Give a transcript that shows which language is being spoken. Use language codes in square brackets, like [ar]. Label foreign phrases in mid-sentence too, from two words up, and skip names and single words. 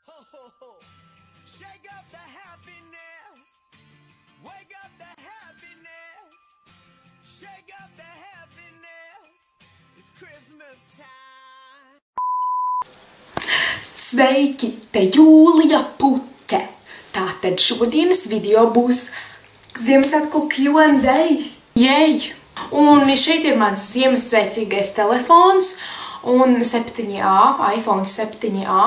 [en] Shake up the happiness. Wake up the happiness. Shake up the happiness. It's Christmas time. [lv] Sveiki, te Jūlija Puķe. Tātad šodienas video būs Ziemassvētku Q&A. Jej! Un šeit ir mans ziemassvētīgais telefons un 7A, iPhone 7A.